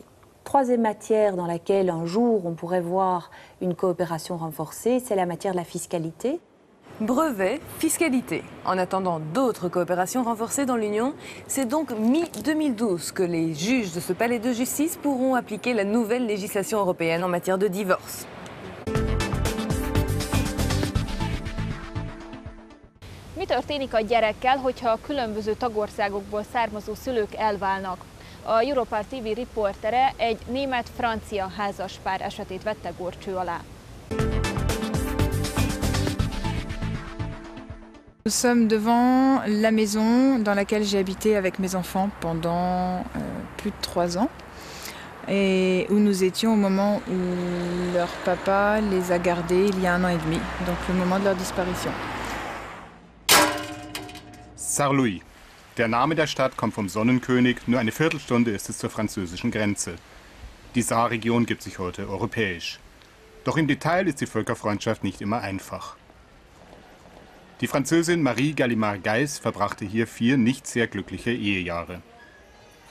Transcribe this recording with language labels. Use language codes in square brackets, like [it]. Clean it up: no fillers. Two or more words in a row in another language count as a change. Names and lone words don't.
[fr] Troisième matière dans laquelle un jour on pourrait voir une coopération renforcée, c'est la matière de la fiscalité. Brevet, fiscalité. En attendant d'autres coopérations renforcées dans l'Union, c'est donc mi-2012 que les juges de ce palais de justice pourront appliquer la nouvelle législation européenne en matière de divorce. [hu] Mi történik a gyerekkel, hogyha a különböző tagországokból származó szülők elválnak? A Europar TV riportere egy német-francia házaspár esetét vette górcső alá. [fr] Nous sommes devant la maison dans laquelle j'ai habité avec mes enfants pendant plus de 3 ans et où nous étions au moment où leur papa les a gardés il y a 1 an et demi, donc le moment de leur disparition. Sarre-Louis. [de] Der Name der Stadt kommt vom Sonnenkönig, nur eine Viertelstunde ist es zur französischen Grenze. Die Saarregion gibt sich heute europäisch. Doch im Detail ist die Völkerfreundschaft nicht immer einfach. Die Französin Marie Gallimard-Geis verbrachte hier 4 nicht sehr glückliche Ehejahre.